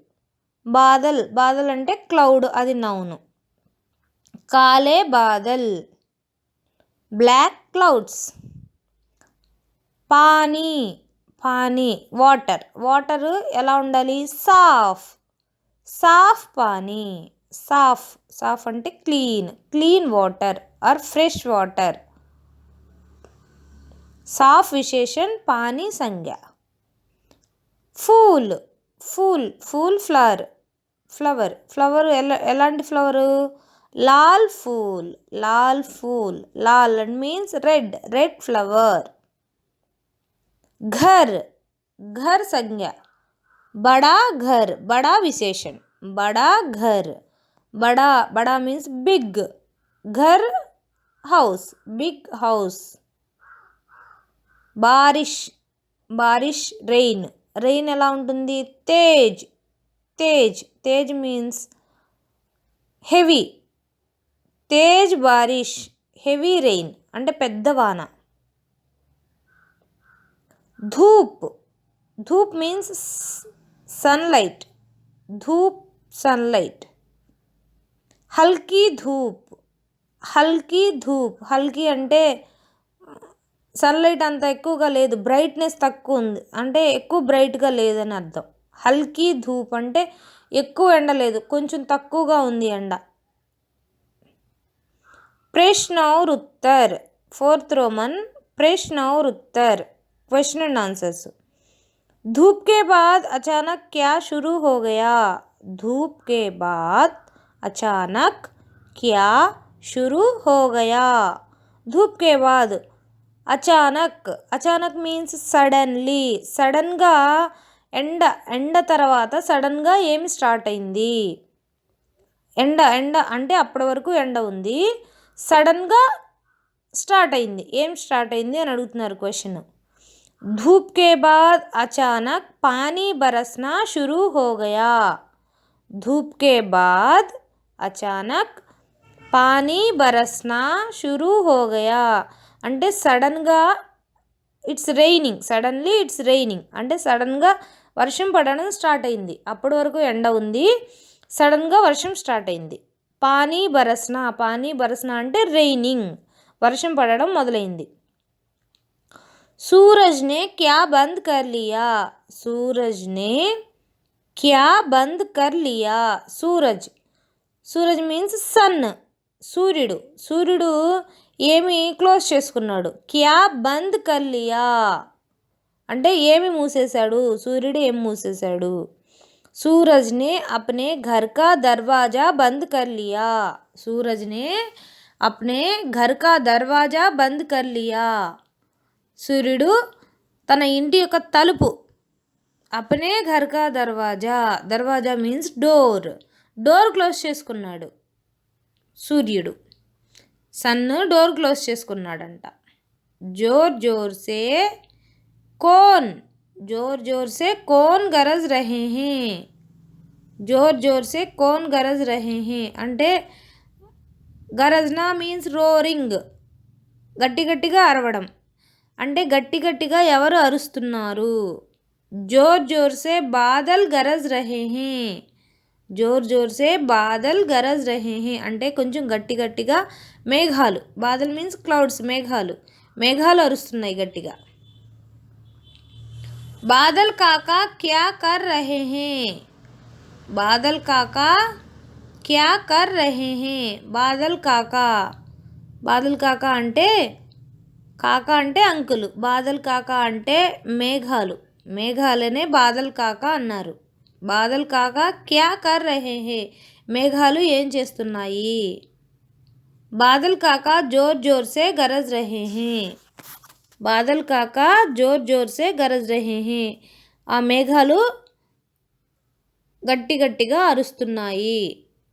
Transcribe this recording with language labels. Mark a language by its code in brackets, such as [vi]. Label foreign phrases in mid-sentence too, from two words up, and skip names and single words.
[te] బాదల్ అంటే క్లౌడ్, అది నౌను. [hi] काले बादल, [en] black clouds. [te] పానీ వాటర్ ఎలా ఉండాలి? [hi] साफ़ पानी. साफ साफ అంటే [en] clean clean water or fresh water [hi] साफ विशेषण पानी संज्ञा फूल फूल फूल [en] flower flower flower [hi] ఎలాంటి ఫ్లవర్ लाल फूल लाल [en] and means red flower [hi] घर घर संज्ञा बड़ा विशेषण बड़ा घर बड़ा [en] means big [hi] घर [en] house big house [te] బారిష్ రెయిన్ ఎలా ఉంటుంది తేజ్ [en] means heavy [te] బారిష్ [en] heavy rain [te] అంటే పెద్ద వాన ధూప్ [en] means sunlight [te] హల్కీ హల్కీ అంటే సన్లైట్ అంత ఎక్కువగా లేదు బ్రైట్నెస్ తక్కువ ఉంది అంటే ఎక్కువ బ్రైట్గా లేదని అర్థం [hi] हल्की धूप [te] అంటే ఎక్కువ ఎండ లేదు కొంచెం తక్కువగా ఉంది ఎండ [hi] प्रश्न और उत्तर [en] fourth Roman [te] प्रश्न [hi] और उत्तर [en] question and answers [hi] धूप के बाद अचानक क्या शुरू हो गया धूप के बाद अचानक क्या शुरू हो गया धूप के बाद [te] అచానక్ మీన్స్ సడన్గా ఎండ తర్వాత సడన్గా ఏమి స్టార్ట్ అయింది ఎండ అంటే అప్పటి వరకు ఎండ ఉంది సడన్గా స్టార్ట్ అయింది ఏం స్టార్ట్ అయింది అని అడుగుతున్నారు క్వశ్చన్ [hi] धूप के बाद अचानक पानी बरसना शुरू हो गया धूप के बाद अचानक पानी बरसना शुरू हो गया [te] అంటే సడన్గా [en] it's raining [te] అంటే సడన్గా వర్షం పడడం స్టార్ట్ అయింది అప్పటి వరకు ఎండ ఉంది సడన్గా వర్షం స్టార్ట్ అయింది [hi] पानी बरसना [te] అంటే రైనింగ్ వర్షం పడడం మొదలైంది [hi] सूरज ने क्या बंद कर लिया [te] సూరజ్ [en] means sun [te] సూర్యుడు ఏమి క్లోజ్ చేసుకున్నాడు [hi] क्या बंद कर लिया [te] అంటే ఏమి మూసేశాడు సూర్యుడు ఏమి మూసేశాడు [hi] सूरज ने अपने घर का दरवाज़ा बंद कर लिया [te] సూర్యుడు తన ఇంటి యొక్క తలుపు [hi] अपने घर का दरवाज़ा [en] means door close [te] చేసుకున్నాడు సూర్యుడు [en] sun door close [te] చేసుకున్నాడంట [hi] ज़ोर ज़ोर से कौन गरज रहे [te] हैं అంటే గరజ్నా [en] means roaring [te] గట్టిగా అరవడం అంటే గట్టిగా ఎవరు అరుస్తున్నారు [hi] ज़ोर ज़ोर से बादल गरज रहे हैं [te] అంటే కొంచెం గట్టిగా మేఘాలు బాదల్ [en] means clouds [te] మేఘాలు అరుస్తున్నాయి గట్టిగా [hi] बादल काका क्या कर रहे हैं बादल काका అంటే [te] అంకులు [hi] बादल काका [te] అంటే మేఘాలనే [hi] बादल काका [te] అన్నారు [hi] बादल काका क्या कर रहे हैं [te] మేఘాలు ఏం చేస్తున్నాయి [hi] बादल काका ज़ोर ज़ोर से गरज रहे हैं [te] ఆ మేఘాలు గట్టిగా అరుస్తున్నాయి